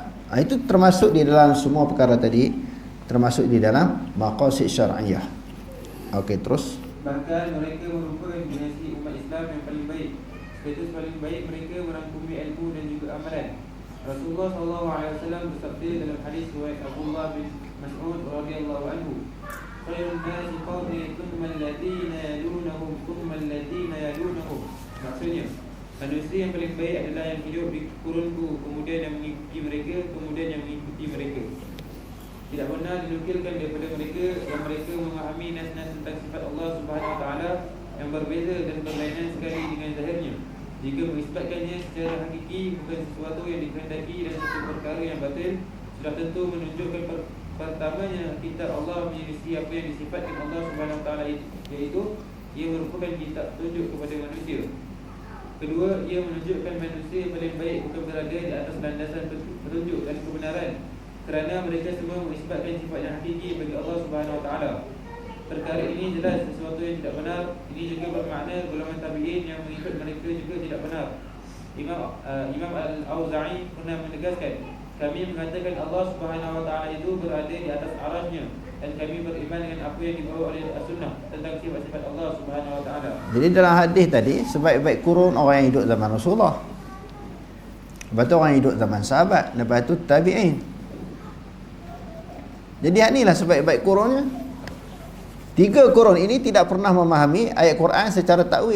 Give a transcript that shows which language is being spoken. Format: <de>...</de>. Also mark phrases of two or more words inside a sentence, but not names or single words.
<ms>Itu termasuk di dalam semua perkara tadi, termasuk di dalam maqasid syar'iyah. Okey, terus. Bahkan mereka merupakan generasi umat Islam yang paling baik. Status paling baik mereka merangkumi ilmu dan juga amalan. Rasulullah SAW bersabda dalam hadis riwayat Abdullah bin Mas'ud</ms> <ar>رضي الله عنه, "خير الناس قومي ثم الذين يلونهم ثم الذين يلونهم."</ar> <ms>Maksudnya, manusia yang paling baik adalah yang hidup di kurunku, kemudian yang mengikuti mereka, kemudian yang mengikuti mereka. Tidak benar dinukilkan daripada mereka yang mereka memahami nas-nas tentang sifat Allah</ms> <ar>سبحانه وتعالى</ar> <ms>yang berbeza dan berlainan sekali dengan zahirnya. Jika mengisbatkannya secara hakiki, bukan sesuatu yang dikehendaki dan sesuatu perkara yang batil, sudah tentu menunjukkan pertamanya kitab Allah menyelisi apa yang disifatkan Allah</ms> <ar>سبحانه وتعالى,</ar> <ms>iaitu ia merupakan kitab tunjuk kepada manusia. Kedua, ia menunjukkan manusia yang paling baik bukan berada di atas landasan petunjuk dan kebenaran, kerana mereka semua mengisbatkan sifat yang hakiki bagi Allah</ms> <ar>سبحانه وتعالى.</ar> <ms>Perkara ini jelas sesuatu yang tidak benar. Ini juga bermakna golongan tabi'in yang mengikut mereka juga tidak benar. Imam Al-Auza'i pernah menegaskan, kami mengatakan Allah</ms> <ar>سبحانه وتعالى</ar> <ms>itu berada di atas arasnya, dan kami beriman dengan apa yang dibawa oleh As-Sunnah tentang sifat-sifat Allah</ms> <ar>سبحانه وتعالى.</ar> <ms>Jadi dalam hadis tadi, sebaik-baik kurun orang yang hidup zaman Rasulullah, lepas tu orang yang hidup zaman sahabat, lepas tu tabi'in. Jadi inilah sebaik-baik kurunnya. 3 kurun ini tidak pernah memahami ayat Quran secara takwil.</ms>